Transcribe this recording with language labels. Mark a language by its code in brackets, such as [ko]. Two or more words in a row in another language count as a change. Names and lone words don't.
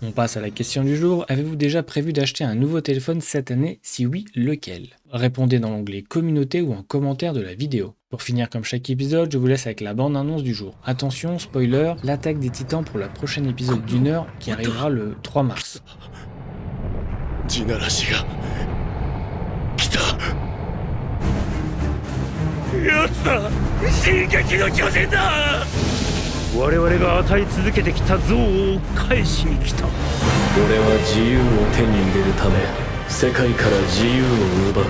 [fr] On passe à la question du jour, avez-vous déjà prévu d'acheter un nouveau téléphone cette année? Si oui, lequel? Répondez dans l'onglet communauté ou en commentaire de la vidéo. Pour finir comme chaque épisode, je vous laisse avec la bande-annonce du jour. Attention, spoiler, l'attaque des titans pour la prochaine épisode d'1 heure qui arrivera le 3 mars. [ja] 地ならしが来た。やつだ、進撃の巨人だ。我々が与え続けてきた憎悪を返しに来た。俺は自由を手に入れるため世界から自由を奪う。